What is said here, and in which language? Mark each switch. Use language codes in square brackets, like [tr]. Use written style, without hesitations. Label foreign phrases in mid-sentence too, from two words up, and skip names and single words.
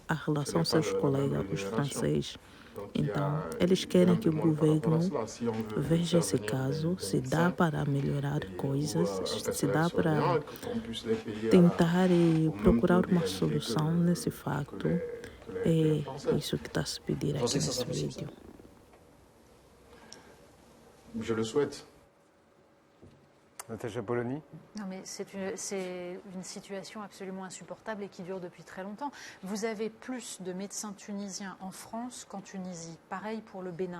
[pt] A relação com seus colegas, os franceses. Então, eles querem que o governo veja esse caso, se dá para melhorar coisas, se dá para tentar e procurar uma solução nesse facto. É isso que está a se pedir aqui nesse vídeo. [fr] Je le souhaite. Natacha Polony. Non mais c'est une situation absolument insupportable et qui dure depuis très longtemps. Vous avez plus de médecins tunisiens en France qu'en Tunisie. Pareil pour le Bénin.